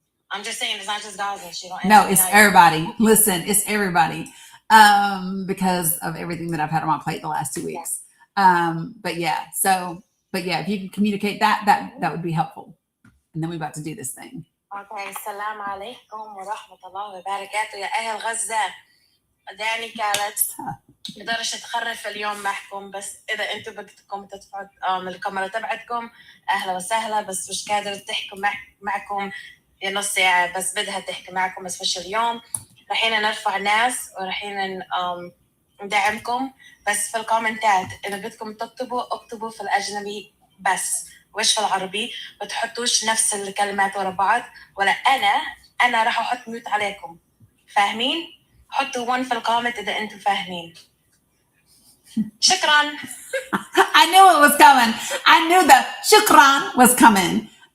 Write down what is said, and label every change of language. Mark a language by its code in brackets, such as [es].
[en] I'm just saying, it's not just Gaza. She don't answer. No, it's everybody. Listen, it's everybody. Because of everything that I've had on my plate the last 2 weeks. But yeah, if you can communicate that would be helpful. And then we're about to do this thing. [ar] Okay, السلام عليكم ورحمة الله وبركاته يا أهل غزة. داني كانت مقدرش تخرف اليوم معكم، بس إذا أنتم بدكم تدفعوا من الكاميرا تبعتكم أهلا وسهلا، بس مش قادرة تحكي معكم يا نص ساعة، بس بدها تحكي معكم، بس فيش اليوم. رحين نرفع ناس ورحين ندعمكم، بس في الكومنتات إذا بدكم تكتبوا اكتبوا في الأجنبي بس، وش في العربي. ما تحطوش نفس الكلمات ورا بعض، ولا أنا راح أحط ميوت عليكم. فاهمين؟ حطوا 1 في الكومنت إذا أنتم فاهمين. شكرا. [en] I knew it was coming. I knew the shukran was coming.